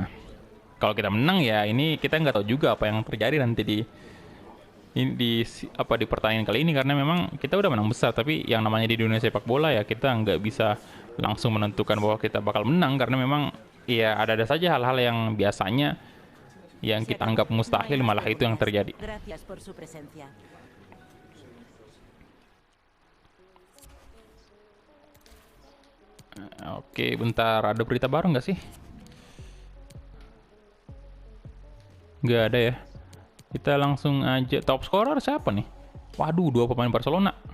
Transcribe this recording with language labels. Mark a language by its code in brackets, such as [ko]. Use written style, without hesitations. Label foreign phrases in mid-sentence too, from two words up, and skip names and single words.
[id] Kalau kita menang ya ini kita nggak tahu juga apa yang terjadi nanti di pertandingan kali ini, karena memang kita udah menang besar, tapi yang namanya di dunia sepak bola ya kita nggak bisa langsung menentukan bahwa kita bakal menang, karena memang ya ada saja hal-hal yang biasanya yang kita anggap mustahil malah itu yang terjadi. [es] Gracias por su presencia. [id] Oke, bentar, ada berita baru nggak sih? Nggak ada ya. Kita langsung aja, [en] top scorer [id] siapa nih? Waduh, 2 pemain Barcelona.